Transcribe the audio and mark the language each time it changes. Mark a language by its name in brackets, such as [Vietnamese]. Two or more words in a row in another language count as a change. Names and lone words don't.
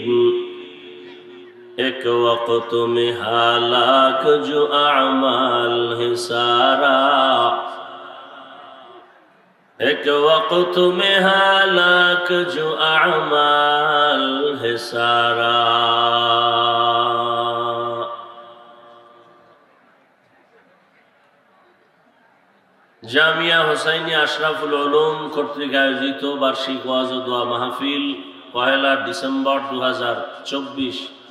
[Urdu] ایک وقت میں ہلاک جو اعمال ہے سارا، ایک وقت میں ہلاک جو اعمال ہے سارا. [Bangla] জামিয়া হোসাইনিয়া আশরাফুল উলুম কর্তৃক আয়োজিত বার্ষিক ওয়াজ ও দোয়া মাহফিল 1 ডিসেম্বর 2024।